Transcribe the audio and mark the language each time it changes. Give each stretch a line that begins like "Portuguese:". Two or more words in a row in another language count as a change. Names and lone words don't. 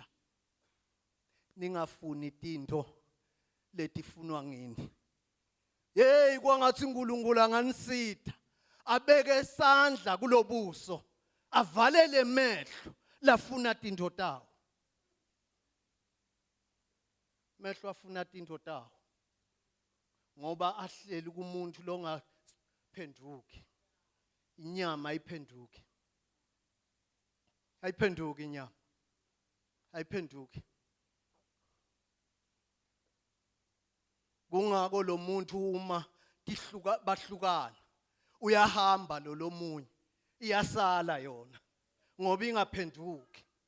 Swati: Ningafuni tinto letifunwa ngini. Hey kwangathi uNkulunkulu anganisitha. Abeke isandla kulobuso. Avalele mehlo lafuna tinto tawo. Mehlo afuna tinto tawo. Ngoba ahleli kumuntu longaphenduki. Inyama ayiphenduki. Ayiphenduki inyama. Ayiphenduki. Kungako lo muntu uma bahlukana uyahamba lo munye iyasala yona ngoba ingaphenduki.